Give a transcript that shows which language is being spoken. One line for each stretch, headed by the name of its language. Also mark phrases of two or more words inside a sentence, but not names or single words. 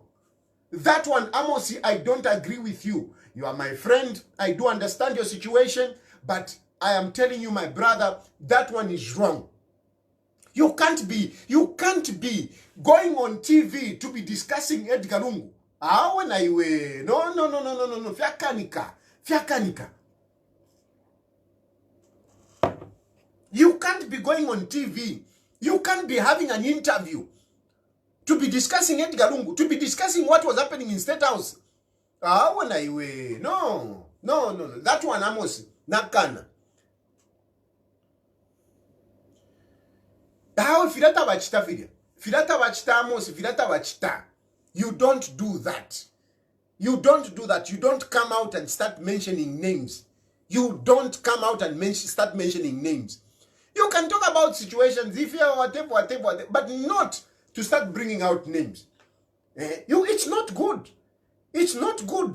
English: That one, Amos, I don't agree with you. You are my friend. I do understand your situation, but I am telling you, my brother, that one is wrong. You can't be going on TV to be discussing Edgar Lungu. No. Fiakanika. You can't be going on TV. You can't be having an interview to be discussing Edgar Lungu, to be discussing what was happening in State House. No. That one, Amos, nakana.
Bemba: How filata bachita video? Filata bachita, Amos, filata bachita.
English: You don't do that. You don't come out and start mentioning names. You don't come out and start mentioning names. You can talk about situations, if you are whatever, but not to start bringing out names. It's not good. It's not good.